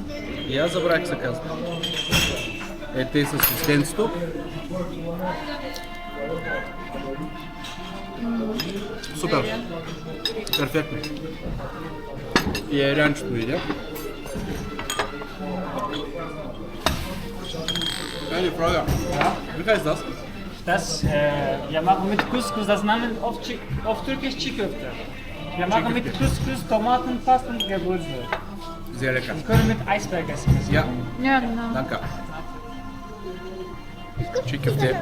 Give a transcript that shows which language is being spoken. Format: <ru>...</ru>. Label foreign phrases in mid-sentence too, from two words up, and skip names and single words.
<bg>И аз забравих се казва. Ето и с листенцето. Супер. Перфектно. И ерянчето видя. Ели, Фрага.</bg> <de>Wie heißt das? Das, wir machen mit Couscous, das Name auf Türkisch Çiğköfte. Wir machen mit Couscous, Tomaten, Pasten und Gewürze. Sehr lecker. Wir können mit Eisberg essen. Ja,</de> <bg>Няма.</bg> <de>danke.</de> <bg>Чикъвте.</bg>